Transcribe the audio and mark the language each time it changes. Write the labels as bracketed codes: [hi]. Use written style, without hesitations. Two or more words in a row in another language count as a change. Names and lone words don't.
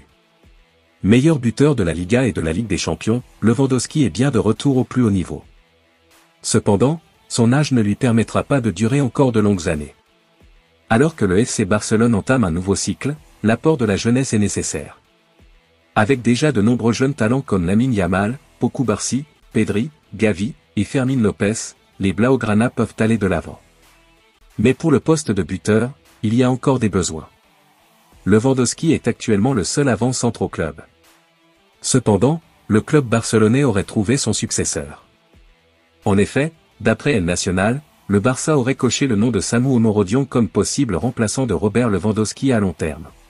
[fr] Meilleur buteur de la Liga et de la Ligue des Champions, Lewandowski est bien de retour au plus haut niveau. Cependant, son âge ne lui permettra pas de durer encore de longues années. Alors que le FC Barcelone entame un nouveau cycle, l'apport de la jeunesse est nécessaire. Avec déjà de nombreux jeunes talents comme Lamine Yamal, Pau Cubarsí, Pedri, Gavi et Fermín López, les Blaugrana peuvent aller de l'avant. Mais pour le poste de buteur, il y a encore des besoins. Lewandowski est actuellement le seul avant-centre au club. Cependant, le club barcelonais aurait trouvé son successeur. En effet, d'après El Nacional, le Barça aurait coché le nom de Samu Omorodion comme possible remplaçant de Robert Lewandowski à long terme.